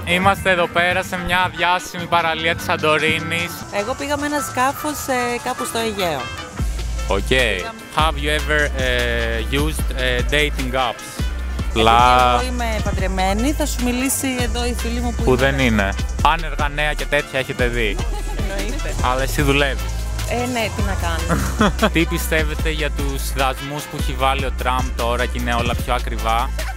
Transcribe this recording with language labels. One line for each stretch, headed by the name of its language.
Greek: Είμαστε εδώ πέρα σε μια διάσημη παραλία της Σαντορίνης. Εγώ πήγα με ένα σκάφος κάπου στο Αιγαίο. Okay.
English: Have you ever used dating apps?
Greek: Εγώ είμαι παντρεμένη, θα σου μιλήσει εδώ η φίλη μου που δεν είναι. Άνεργα νέα και τέτοια έχετε δει. Εννοείται. Αλλά εσύ δουλεύεις. Ναι, τι να κάνω. Τι πιστεύετε για τους δασμούς που έχει βάλει ο Τραμπ τώρα και είναι όλα πιο ακριβά?